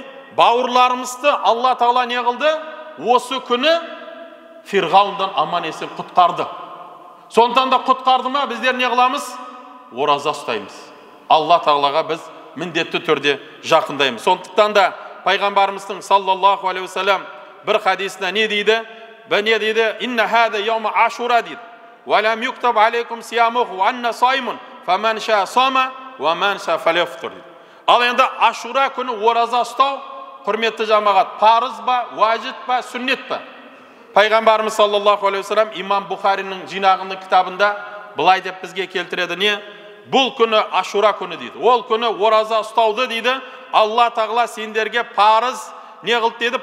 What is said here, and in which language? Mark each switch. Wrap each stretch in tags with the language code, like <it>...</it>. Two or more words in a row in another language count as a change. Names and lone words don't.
<kk>Бауырларымызды Алла Тағала не қылды? Осы күні Фирғаундан аман есен құтқарды. Сондықтан да құтқарды ма, біздер не қыламыз? Ораза ұстаймыз. Алла Тағалаға біз міндетті түрде жақындаймыз. Сондықтан да пайғамбарымыздың</kk> <ar>صلى الله عليه وسلم</ar> <kk>бір хадисінде не дейді? Не дейді?</kk> <ar>إن هذا يوم عاشوراء дейді. ولم يكتب عليكم صيامه وأنا صائم فمن شاء صام ومن شاء فليفطر дейді.</ar> <kk>Ал енді Ашура күні ораза ұстау, құрметті жамағат, парыз ба, уажib ба, сүннет ба? Пайғамбарымыз</kk> <ar>صلى الله عليه وسلم</ar> <kk>имам Бухаринің жинағының кітабында былай деп бізге келтіреді: не? Бұл күні Ашура күні дейді. Ол күні ораза ұстауды дейді Алла Тағала сендерге парыз не қылды деді?</kk>